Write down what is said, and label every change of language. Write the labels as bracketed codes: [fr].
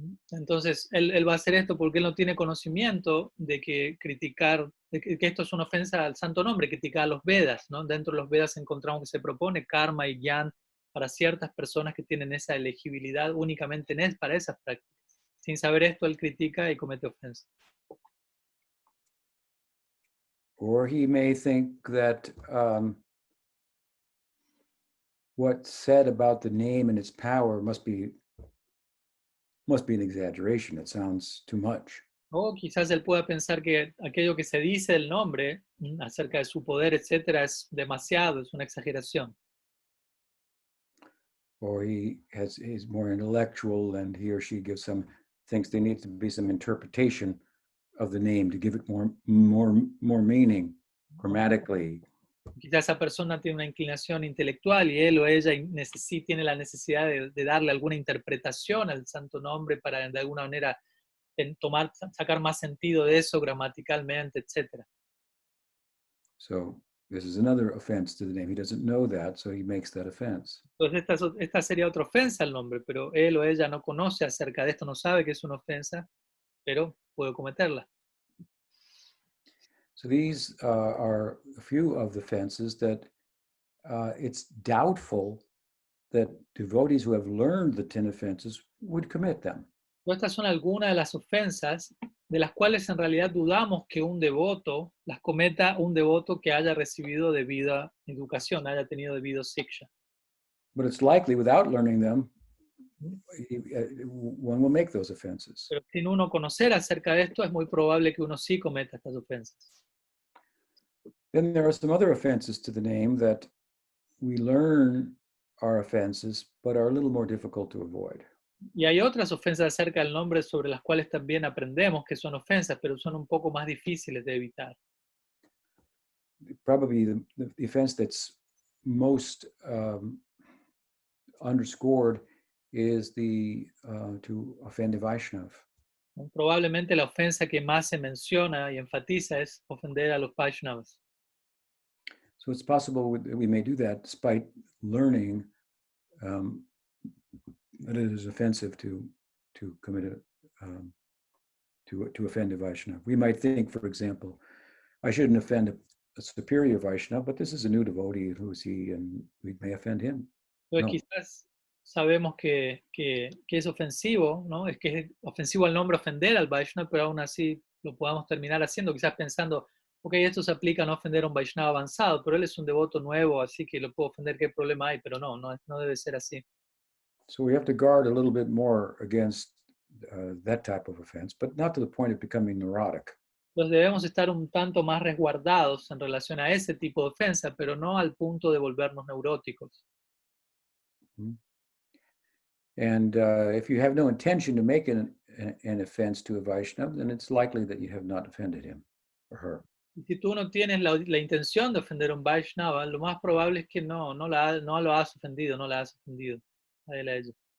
[es] Entonces, él va a hacer esto porque él no tiene conocimiento de que criticar, de que esto es una ofensa al santo nombre, criticar a los Vedas, ¿no? Dentro de los Vedas encontramos que se propone karma y gyan para ciertas personas que tienen esa elegibilidad únicamente para esas prácticas. Sin saber esto, él critica y comete ofensa. [en] Or he may think that what's said about the name and its power must be an exaggeration. It sounds too much. [es] O quizás él pueda pensar que aquello que se dice del nombre acerca de su poder, etcétera, es demasiado, es una exageración. [en] Or he's more intellectual, and he or she thinks there needs to be some interpretation of the name to give it more meaning grammatically. [es] Quizás esa persona tiene una inclinación intelectual y él o ella tiene la necesidad de darle alguna interpretación al santo nombre para de alguna manera sacar más sentido de eso gramaticalmente, etc. [en] So this is another offense to the name. He doesn't know that, so he makes that offense. [es] Entonces esta sería otra ofensa al nombre, pero él o ella no conoce acerca de esto, no sabe que es una ofensa, pero puede cometerla. [en] So these are a few of the offenses that it's doubtful that devotees who have learned the 10 offenses would commit them. [es] Estas son algunas de las ofensas de las cuales en realidad dudamos que un devoto las cometa, un devoto que haya recibido debida educación, haya tenido debido siksha. [en] But it's likely without learning them, one will make those offenses. [es] Pero sin uno conocer acerca de esto, es muy probable que uno sí cometa estas ofensas. [en] Then there are some other offenses to the name that we learn are offenses, but are a little more difficult to avoid. [es] Y hay otras ofensas acerca del nombre sobre las cuales también aprendemos que son ofensas, pero son un poco más difíciles de evitar. [en] Probably the offense that's most underscored is to offend a Vaishnav. [es] Probablemente la ofensa que más se menciona y enfatiza es ofender a los Vaishnavas. [en] So it's possible we may do that despite learning that it is offensive to commit to offend a Vaishnava. We might think, for example, I shouldn't offend a superior Vaishnava, but this is a new devotee, who is he, and we may offend him. [es] Entonces No. quizás sabemos que es ofensivo, ¿no? Es que es ofensivo al nombre ofender al Vaishnava, pero aún así lo podamos terminar haciendo, quizás pensando, ok, esto se aplica a no ofender a un Vaishnava avanzado, pero él es un devoto nuevo, así que lo puedo ofender, ¿qué problema hay? Pero no debe ser así. [en] So we have to guard a little bit more against that type of offense, but not to the point of becoming neurotic. [es] Entonces debemos estar un tanto más resguardados en relación a ese tipo de ofensa, pero no al punto de volvernos neuróticos. Mm-hmm. [en] And if you have no intention to make an offense to a Vaishnava, then it's likely that you have not offended him or her. [es] Y si tú no tienes la intención de ofender a un Vaishnava, lo más probable es que no lo has ofendido, no la has ofendido a él, a ella.